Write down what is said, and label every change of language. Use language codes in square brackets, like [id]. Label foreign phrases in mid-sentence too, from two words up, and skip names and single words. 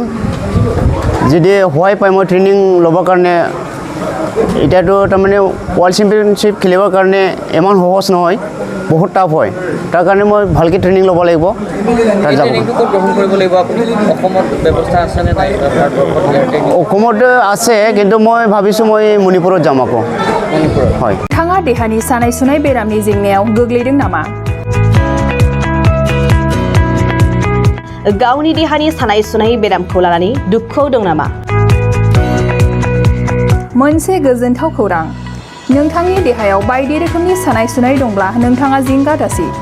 [as] যদি সহায় পাই মই ট্ৰেইনিং ল'বৰ কাৰণে, এতিয়াতো তাৰমানে [en] world championship [as] খেলিবৰ কাৰণে ইমান সহজ নহয়, বহুত টাফ হয়। তাৰ কাৰণে মই ভালকৈ ট্ৰেইনিং ল'ব লাগিব। অসমত আছে, কিন্তু মই ভাবিছোঁ মই মণিপুৰত যাম আকৌ। হয়। [brx] नोंथाङा देहानि सानाय सुनाय बेरामनि जेंनायाव गोग्लैदों नामा? गावनि देहानि सानाय सुनाय बेरामखौ लानानै दुखुआव दं नामा? मोनसे गोजोनथाव खौरां, नोंथांनि देहायाव बायदि रोखोमनि सानाय सुनाय दंब्ला नोंथाङा जिंगा दासि।